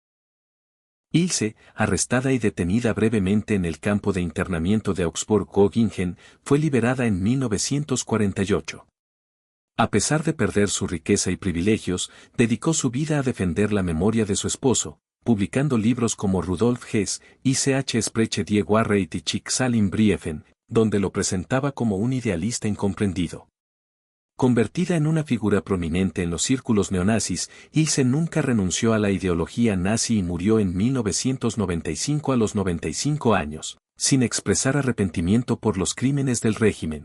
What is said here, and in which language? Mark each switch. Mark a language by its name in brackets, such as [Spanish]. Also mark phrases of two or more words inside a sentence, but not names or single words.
[Spanish] Ilse, arrestada y detenida brevemente en el campo de internamiento de Augsburg-Göttingen, fue liberada en 1948. A pesar de perder su riqueza y privilegios, dedicó su vida a defender la memoria de su esposo, publicando libros como Rudolf Hess, Ich spreche die Wahrheit y Schicksal im Briefen, donde lo presentaba como un idealista incomprendido. Convertida en una figura prominente en los círculos neonazis, Ilse nunca renunció a la ideología nazi y murió en 1995 a los 95 años, sin expresar arrepentimiento por los crímenes del régimen.